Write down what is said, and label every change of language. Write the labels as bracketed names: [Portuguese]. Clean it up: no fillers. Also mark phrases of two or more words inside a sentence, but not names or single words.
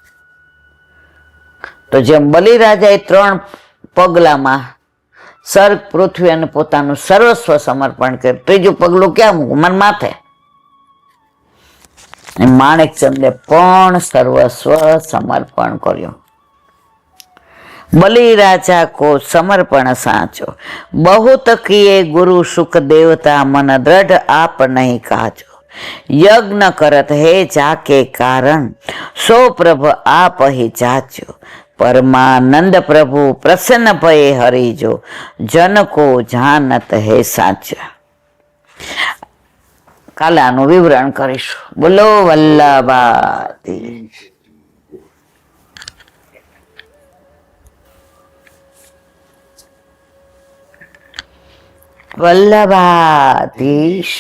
[Gujarati] તો જેમ બલિરાજાએ 3 પગલામાં સ્વર્ગ, પૃથ્વી અને પોતાનું સર્વસ્વ સમર્પણ કર્યું, 3જું પગલું ક્યાં મૂકું? મને માથે. માણેકચંદે પણ સર્વસ્વ સમર્પણ કર્યું. [Braj] बलिराजा को समर्पण साचो, बहुत किए गुरु सुख देवता मन दृढ़ आप नहीं काजो, यज्ञ करत है जाके कारण सो प्रभु आप ही जाचो, परमानंद प्रभु प्रसन्न भय हरिजो, जन को जानत है साचा. [Gujarati] કાલે આનું વિવરણ કરીશું. બોલો વલ્લભાતી. વલ્લભાધીશ.